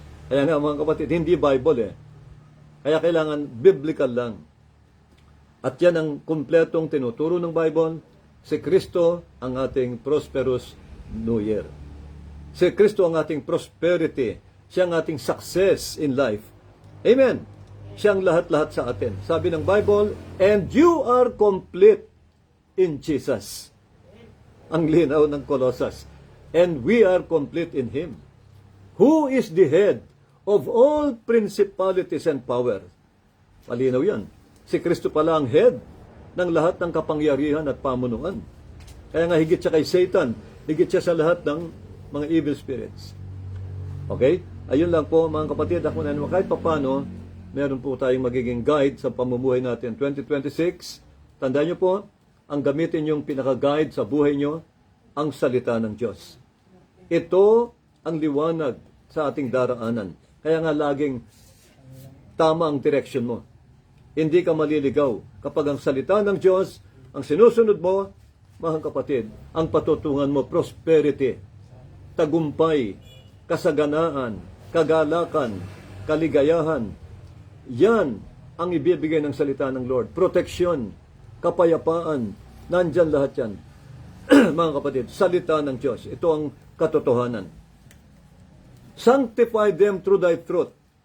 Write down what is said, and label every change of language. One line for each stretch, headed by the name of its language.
Filipino: Kaya nga mga kapatid, hindi Bible Kaya kailangan biblical lang. At yan ang kumpletong tinuturo ng Bible. Si Kristo ang ating
English: prosperous New Year.
Filipino: Si Kristo ang ating prosperity. Siya ang ating
English: success in life.
Filipino: Amen. Siya ang lahat-lahat sa atin. Sabi ng Bible,
English: and you are complete in Jesus.
Filipino: Ang linaw ng Colossus.
English: And we are complete in Him. Who is the head of all principalities and power?
Filipino: Malinaw yan. Si Kristo pala ang head ng lahat ng kapangyarihan at pamunuan. Kaya nga higit siya kay Satan, higit siya sa lahat ng mga evil spirits. Okay? Ayun lang po mga kapatid, ako na naman kahit papano, meron po tayong magiging guide sa pamumuhay natin. 2026, tandaan nyo po, ang gamitin yung pinaka-guide sa buhay nyo, ang salita ng Diyos. Ito ang liwanag sa ating daraanan. Kaya nga laging tama ang direction mo. Hindi ka maliligaw kapag ang salita ng Diyos, ang sinusunod mo, mga kapatid, ang patutungan mo, prosperity, tagumpay, kasaganaan, kagalakan, kaligayahan. Yan ang ibibigay ng salita ng Lord. Proteksyon, kapayapaan, nandyan lahat yan. Mga kapatid, salita ng Diyos. Ito ang katotohanan.
English: Sanctify them through thy truth.